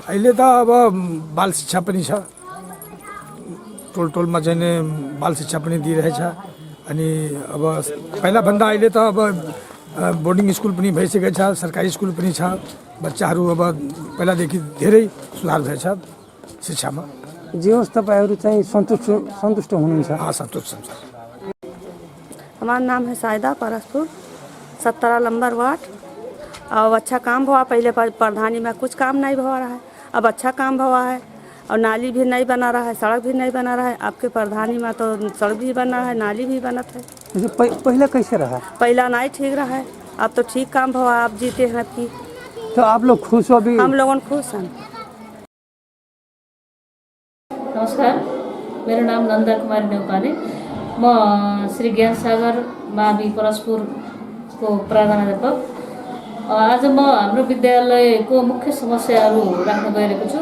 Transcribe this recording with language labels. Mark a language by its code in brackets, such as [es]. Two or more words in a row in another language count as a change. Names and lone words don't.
[ne] अहिले त अब बाल शिक्षा पनि छ, टोलमा चाहिँ बाल शिक्षा पनि दिइरहेछ। अनि अब पहिलाभन्दा अहिले त अब बोर्डिङ स्कुल पनि भइसकेको छ, सरकारी स्कुल पनि छ। बच्चाहरू अब पहिलादेखि धेरै सुधार भएछ शिक्षामा। जे होस्, तपाईहरु चाहिँ सन्तुष्ट हुनुहुन्छ? हाँ, सन्तुष्ट छौँ। [hi] हमारा नाम है सायदा, परस्पुर 17 नंबर वार्ड। अब अच्छा काम हुआ, पहले प्रधानी में कुछ काम नहीं हुआ रहा है, अब अच्छा काम हुआ है। और नाली भी नहीं बना रहा है, सड़क भी नहीं बना रहा है। आपके प्रधानी में तो सड़क भी बना है, नाली भी बनत है। पहला कैसे रहा? पहला नहीं ठीक रहा है, अब तो ठीक काम हुआ। आप जीते हैं कि तो आप लोग खुश हो? अभी हम लोगों खुश हैं। [ne] नमस्कार, मेरो नाम नन्दा कुमारी नेपाली। म श्री ज्ञान सागर मावि परस्पुरको प्रधानाध्यापक। आज म हाम्रो विद्यालयको मुख्य समस्याहरू राख्न गइरहेको छु।